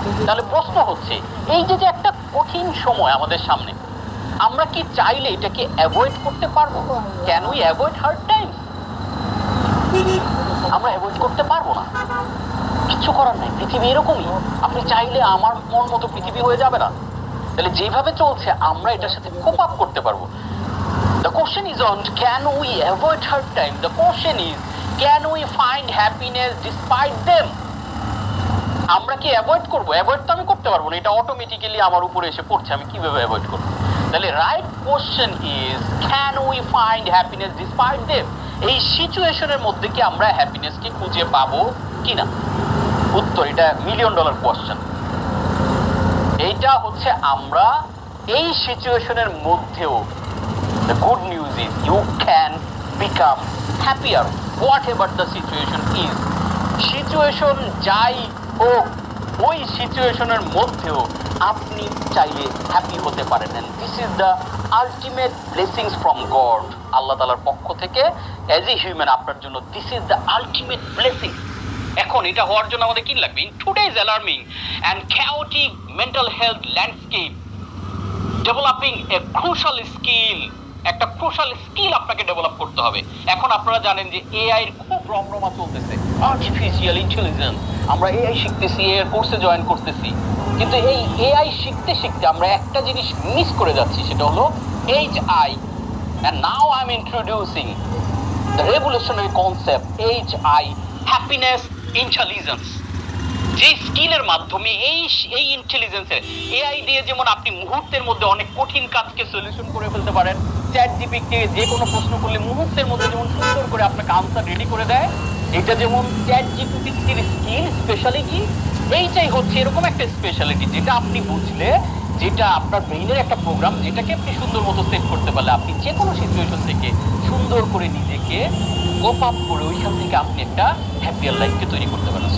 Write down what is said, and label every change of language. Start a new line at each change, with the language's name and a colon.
Bangla: তাহলে প্রশ্ন হচ্ছে, এই যে একটা কঠিন সময় আমাদের সামনে, আমরা কি চাইলে এটাকে অ্যাভয়েড করতে পারবো?
English: Can we avoid hard times?
Bangla: আমরা অ্যাভয়েড করতে পারবো না, কিচ্ছু করার নাই, পৃথিবী এরকমই। আপনি চাইলে আমার মন মতো পৃথিবী হয়ে যাবে না, তাহলে যেভাবে চলছে আমরা এটার সাথে কোপ আপ করতে পারবো।
English: The question is on can we avoid hard time? The question is can we find happiness despite them?
Bangla: আমরা কি অ্যাভয়েড করবো? অ্যাভয়েড তো আমি করতে পারবো না, এটা অটোমেটিক্যালি আমার উপরে এসে পড়ছে, আমি কিভাবে অ্যাভয়েড করবো?
English: তাহলে right question is can we find happiness despite them?
Bangla: এই সিচুয়েশনের মধ্যে কি আমরা হ্যাপিনেসকে খুঁজে পাবো কিনা? উত্তর, এটা $1,000,000 কোশ্চেন। এইটা হচ্ছে আমরা এই সিচুয়েশনের মধ্যেও
English: the good news is you can become happier whatever the situation is.
Bangla: Situation যাই হোক, ওই সিচুয়েশনের মধ্যেও আপনি চাইলে হ্যাপি হতে পারেন।
English: and this is the ultimate blessings from God,
Bangla: আল্লাহ তাআলার পক্ষ থেকে
English: as a human
Bangla: আপনার জন্য
English: this is the ultimate blessing।
Bangla: এখন এটা হওয়ার জন্য আমাদের কি লাগবে?
English: in today's alarming and chaotic mental health landscape, developing a crucial skill,
Bangla: একটা ক্রুশাল স্কিল আপনাকে ডেভেলপ করতে হবে। এখন আপনারা জানেন যে এআই এর খুব রমরমা চলতেছে, আর্টিফিশিয়াল ইন্টেলিজেন্স। আমরা এআই শিখতেছি, এর কোর্সে জয়েন করতেছি, কিন্তু এই এআই শিখতে শিখতে আমরা একটা জিনিস মিস করে যাচ্ছি, সেটা হলো HI.
English: and now I'm introducing the revolutionary concept HI, happiness intelligence।
Bangla: যে স্কিলের মাধ্যমে এই ইন্টেলিজেন্সের এআই দিয়ে যেমন আপনি মুহূর্তের মধ্যে অনেক কঠিন কাজকে সলিউশন করে ফেলতে পারেন, চ্যাট জিপিটি যে কোনো প্রশ্ন করলে মুহূর্তের মধ্যে যেমন সুন্দর করে আপনাকে আনসার রেডি করে দেয়, এটা যেমন চ্যাট জিপিটির স্কিল স্পেশালিটি, এইটাই হচ্ছে এরকম একটা স্পেশালিটি যেটা আপনি বুঝলে, যেটা আপনার ব্রেইনের একটা প্রোগ্রাম, যেটাকে আপনি সুন্দর মতো সেট করতে পারলে আপনি যে কোনো সিচুয়েশন থেকে সুন্দর করে নিজেকে কোপ আপ করে ওইখান থেকে আপনি একটা হ্যাপিয়ার লাইফকে তৈরি করতে পারেন।